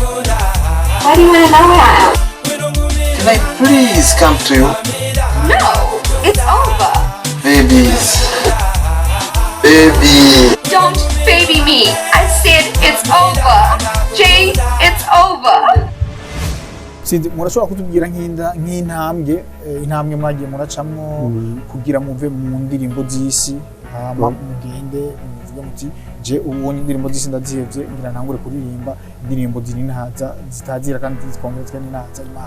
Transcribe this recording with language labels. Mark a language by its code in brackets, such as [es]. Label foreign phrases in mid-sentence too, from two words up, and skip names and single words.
[en] Why do you want to know where I am? Can I please come to you? No, it's over. Babies. Baby. Don't baby me. I said it's over. Jay, it's over. [rn] Sinzi murashobora kutubwira nk'intambwe mwagiye muracamwo kugira muve mu ndirimbo z'isi hama mugende muvuga muti je ubonye indirimbo z'isi ndazihevye ngira ntangure kuririmba indirimbo zininahaza zitazira kandi zitwongerezwa n'inahaza Imana.